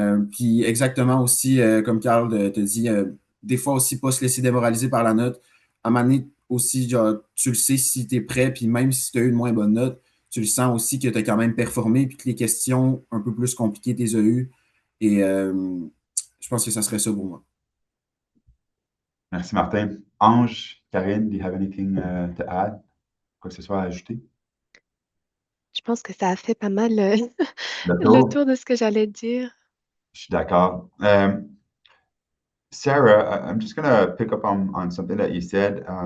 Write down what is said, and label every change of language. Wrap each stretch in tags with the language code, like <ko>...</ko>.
<fr>Puis exactement aussi, comme Carl te dit, des fois aussi pas se laisser démoraliser par la note. À un moment donné, aussi, genre, tu le sais si tu es prêt, puis même si tu as eu une moins bonne note, tu le sens aussi que tu as quand même performé, puis que les questions un peu plus compliquées, tu les as eues. Et je pense que ça serait ça pour moi. Merci Martin.</fr> <en>Ange, Karine, do you have anything to add?</en> <fr>Quoi que ce soit à ajouter? Je pense que ça a fait pas mal Le le tour? tour de ce que j'allais dire. Je suis d'accord.</fr> <en>Sarah, I'm just going to pick up on something that you said.</en>